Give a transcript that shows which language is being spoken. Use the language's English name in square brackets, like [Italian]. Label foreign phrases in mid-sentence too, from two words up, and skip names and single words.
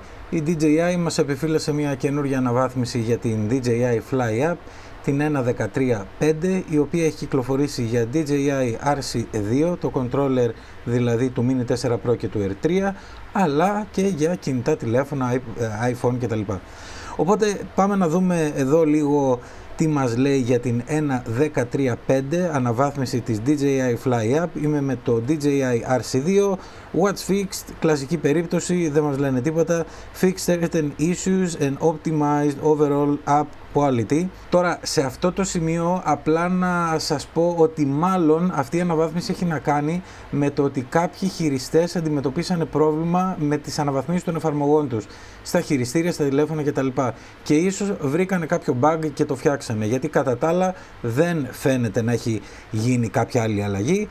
[Greek] Η DJI μας επιφύλασε μια καινούργια αναβάθμιση για την DJI Fly App, την 1.13.5, η οποία έχει κυκλοφορήσει για DJI RC2, το controller δηλαδή του Mini 4 Pro και του R3, αλλά και για κινητά τηλέφωνα, iPhone κτλ. Οπότε πάμε να δούμε εδώ λίγο τι μας λέει για την 1.13.5 αναβάθμιση της DJI Fly App. Είμαι με το DJI RC2. [English] What's fixed? [Greek] Κλασική περίπτωση, δεν μας λένε τίποτα. [English] Fixed certain issues and optimized overall app quality. [Greek] Τώρα σε αυτό το σημείο απλά να σας πω ότι μάλλον αυτή η αναβάθμιση έχει να κάνει με το ότι κάποιοι χειριστές αντιμετωπίσανε πρόβλημα με τις αναβαθμίσεις των εφαρμογών τους στα χειριστήρια, στα τηλέφωνα κτλ. Και ίσως βρήκανε κάποιο bug και το φτιάξανε, γιατί κατά τα άλλα δεν φαίνεται να έχει γίνει κάποια άλλη αλλαγή.